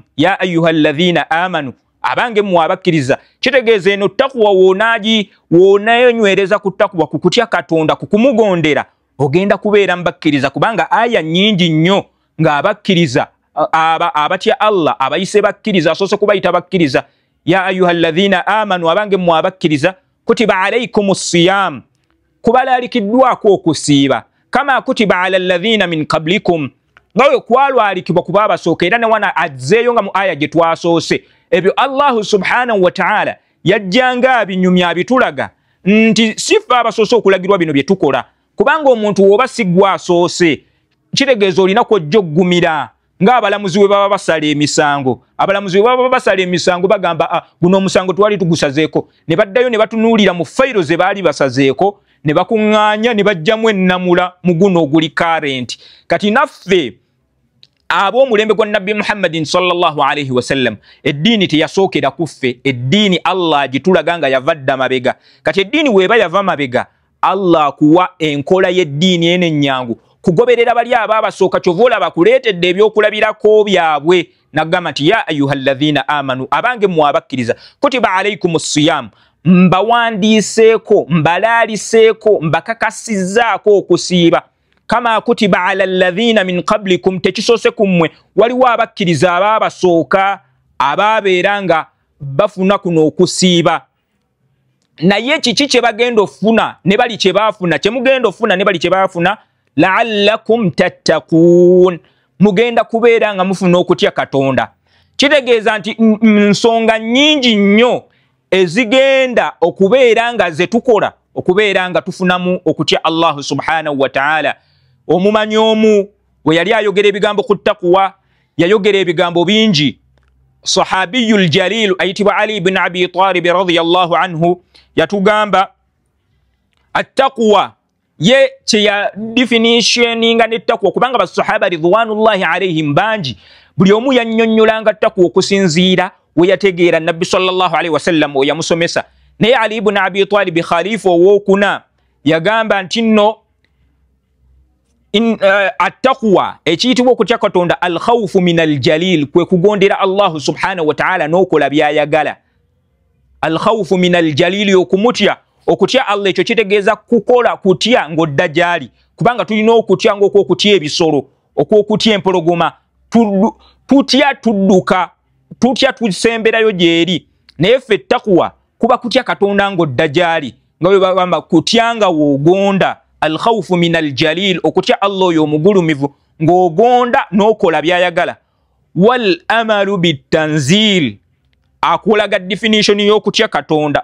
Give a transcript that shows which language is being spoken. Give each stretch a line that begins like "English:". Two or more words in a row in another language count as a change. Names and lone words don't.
Arabic: يا أيها الذين آمنوا,
Ganda: abange mu abakkiriza, kitegeeza eno taqwa woonayonywereza ku taqwa, ku kutya Katonda, ku kumugondera, ogenda kubeera mbakkiriza, kubanga aya nnyingi nnyo nga abakkiriza abatya Allah abayise bakkiriza asoose kubayita bakkiriza.
Arabic: يا أيها الذين آمنوا,
Ganda: abange mu abakkiriza,
Arabic: كتب عليكم الصيام,
Ganda: kubalalikiddwako okusiiba,
Arabic: كما كتب على الذين من قبلكم,
Ganda: ngawe kwalwalikibwa kuba abasooka. Era ne wana azzeeyo nga mu aya gye twasoose, ebyo
Arabic: الله سبحانه وتعالى
Ganda: yajjanga abinyumya abitulaga nti sifa abasoose okulagirwa bino bye tukola, kubanga omuntu woba siggwa asoose, kitegeeza olina kwojja oggumira ng'abalamuzi bwe baba basala emisango. Abalamuzi bwe baba basala emisango bagamba guno omusango twali tugusazeeko, ne baddayo ne batunuulira mu fayiro ze baali basazeeko, ne bakuŋŋaanya ne bajjamu ennamula mu guno oguli current. Kati naffe ab'omulembe gwa Nabbi Muhammadin
Arabic: صلى الله عليه وسلم,
Ganda: eddiini teyasookera kuffe, eddiini Allah agitulaga nga yava dda mabega. Kati eddiini weeba yava mabega, Allah akuwa enkola y'eddiini eno ennyangu kugoberera bali ababasooka kyovola bakuleetedde ebyokulabirako byabwe nagamba nti
Arabic: يا أيها الذين آمنوا
Ganda: abange mwabakkiriza
Arabic: كتب عليكم الصيام
Ganda: mbawandiseeko mbalaaliseeko mbakakasizzaako okusiiba
Arabic: كما كتب على الذين من قبلكم
Ganda: tekisoose kummwe waliwo abakkiriza ababasooka ababeera nga bafuna kuno okusiiba naye kiki kye bagenda ofuna ne bali kye baafuna kye mugenda ofuna ne bali kye baafuna
Arabic: لعلكم تتقون
Ganda: mugenda kubeera nga mufuna okutya Katonda kitegeeza nti nsonga nnyingi nnyo ezigenda okubeera nga ze tukola okubeera nga tufunamu okutya
Arabic: الله سبحانه وتعالى
Ganda: omumanyi omu we yali ayogera ebigambo ku taqwa yayogera ebigambo bingi
Arabic: الصحابي الجليل
Ganda: ayitibwa Ali ibn Abi Talib
Arabic: رضي الله عنه
Ganda: yatugamba at-taqwa ye kye definitioninga n'ettaqwa kubanga basahaba
Arabic: رضوان الله عليهم
Ganda: bangi buli omu yannyonnyolanga ttaqwa okusinziira we yategeera nabbi
Arabic: صلى الله عليه وسلم
Ganda: we yamusomesa naye Ali ibn Abi Talib khalifa owookuna yagamba nti nno at-taqwa ekiyitibwa okutya Katonda
Arabic: الخوف من الجليل
Ganda: kwe kugondera
Arabic: الله سبحانه وتعالى
Ganda: n'okola byayagala
Arabic: الخوف من الجليل
Ganda: okumutya okutya Allah ekyo kitegeeza kukola kutya ng'odda gyali kubanga tulina okutya ng'okutya ebisolo okutya empologoma tutya tudduka tutya tusemberayo gyeri naye ffe taqwa kuba kutya Katonda ng'odda gyali nga bwe bagamba kutya nga woogonda
Arabic: الخوف من الجليل
Ganda: okutya Allah oyo omugulumivu ng'ogonda n'okola byayagala
Arabic: والعمل بالتنزيل
Ganda: akulaga definition y'okutya Katonda